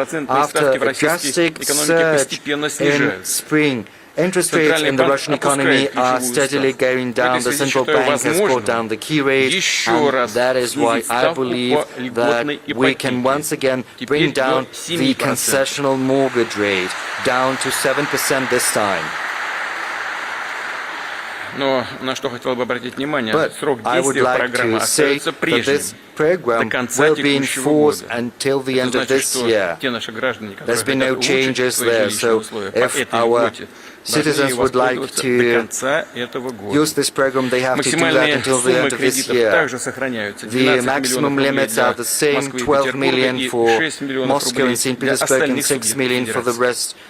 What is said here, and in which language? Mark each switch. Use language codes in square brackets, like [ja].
[en] After a drastic surge in spring, interest rates in the Russian economy are steadily going down. The central bank has brought down the key rate, and that is why I believe that we can once again bring down the concessional mortgage rate down to 7% this time. [ru] Но на что хотел бы обратить внимание, срок действия программы остается прежним. [en] Program will be enforced until the end of this year. There's been no changes there, so if our citizens would like to use this program, they have to do that until the end of this year. The maximum limits are the same, 12 million for Moscow and St. Petersburg and 6 million for the rest